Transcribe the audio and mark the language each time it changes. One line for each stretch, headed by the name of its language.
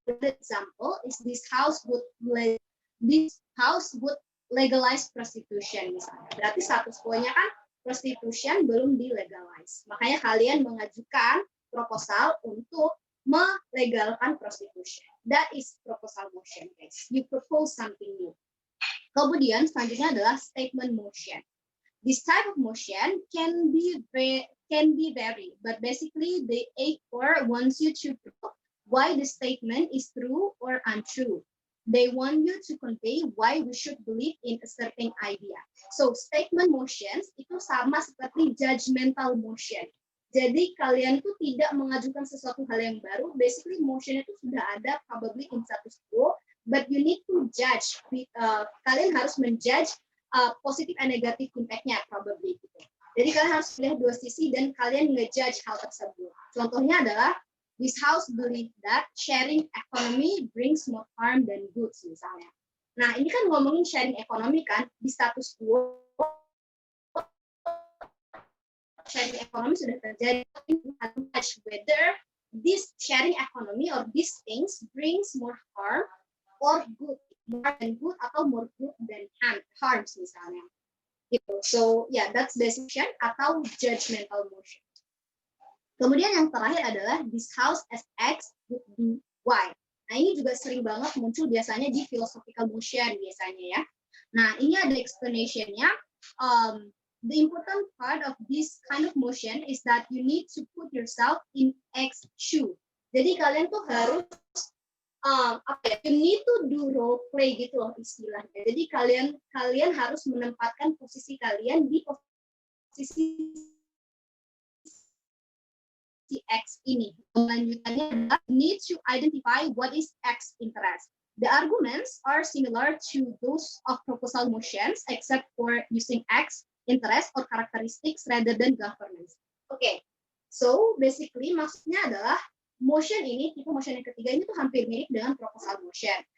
English: For example, is this house would legalize prostitution misalnya.
Indonesian: Berarti status quo-nya kan prostitution belum dilegalize. Makanya kalian mengajukan proposal untuk melegalkan prostitution.
English: That is proposal motion, guys. You propose something new.
Indonesian: Kemudian selanjutnya adalah statement motion.
English: This type of motion can be vary, but basically the A4 wants you to prove why the statement is true or untrue. They want you to convey why we should believe in a certain idea.
Indonesian: So statement motions itu sama seperti judgmental motion. Jadi kalian tuh tidak mengajukan sesuatu hal yang baru.
English: Basically motion
Indonesian: itu sudah ada
English: probably in status quo, but you need to judge.
Indonesian: Kalian harus menjudge positif and negatif impact-nya probably gitu. Jadi kalian harus melihat dua sisi dan kalian ngejudge hal tersebut. Contohnya adalah
English: this house believe that sharing economy brings more harm than goods misalnya.
Indonesian: Nah ini kan ngomongin sharing economy kan di status quo.
English: Sharing economy sudah terjadi. Whether this sharing economy or these things brings more harm or good, more than good atau more good than harms misalnya. Gitu. So yeah, that's decision atau judgmental motion.
Indonesian: Kemudian yang terakhir adalah
English: this house as X would do Y.
Indonesian: Nah ini juga sering banget muncul biasanya di philosophical motion biasanya ya. Nah ini ada explanation-nya.
English: The important part of this kind of motion is that you need to put yourself in X shoe.
Indonesian: Jadi kalian tuh harus
English: you need to do role play
Indonesian: gitu loh istilahnya. Jadi kalian harus menempatkan posisi kalian di posisi si X ini.
English: Lanjutannya adalah need to identify what is X interest. The arguments are similar to those of proposal motions except for using X interest or characteristics rather than governance. Okay, so basically
Indonesian: maksudnya adalah motion ini, tipe motion yang ketiga ini tuh hampir mirip dengan proposal motion.